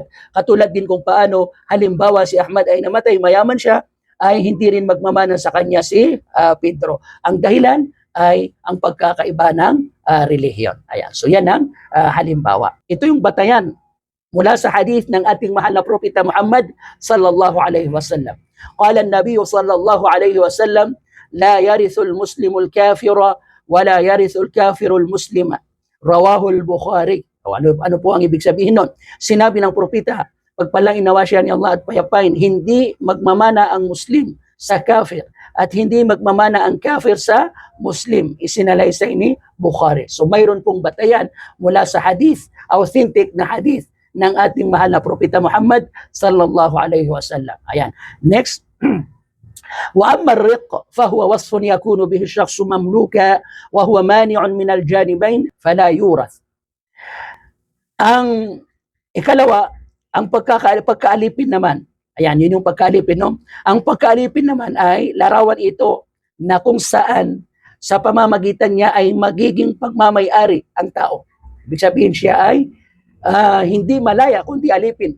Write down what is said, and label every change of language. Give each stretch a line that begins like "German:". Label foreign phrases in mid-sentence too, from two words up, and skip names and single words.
Filipino: Katulad din kung paano halimbawa si Ahmad ay namatay, mayaman siya, ay hindi rin magmamana sa kanya si Pedro. Ang dahilan ay ang pagkakaiba ng relihiyon. Ayan. So yan ang halimbawa. Ito yung batayan mula sa hadith ng ating mahal na propeta Muhammad
Arabic: صلى الله عليه وسلم. قال النبي صلى الله عليه وسلم لا يرث المسلم الكافر ولا يرث الكافر المسلم. رواه البخاري.
Filipino: Ano po ang ibig sabihin nun? Sinabi ng propeta, pagpalang inawa siya ni Allah at payapain, hindi magmamana ang Muslim sa kafir at hindi magmamana ang kafir sa Muslim. Isinalaysay ni Bukhari. So mayroon pong batayan mula sa hadith, authentic na hadith ng ating mahal na propeta Muhammad
Arabic: صلى الله عليه وسلم.
Filipino: Ayan. Next.
Arabic: وأما الرق فهو وصف يكون به الشخص مملوكا وهو مانع من الجانبين فلا يورث.
Filipino: Ang ikalawa, ang pagkaalipin naman, ayan, yun yung pagkaalipin, no? Ang pagkaalipin naman ay larawan ito na kung saan sa pamamagitan niya ay magiging pagmamay-ari ang tao. Ibig sabihin siya ay hindi malaya kundi alipin.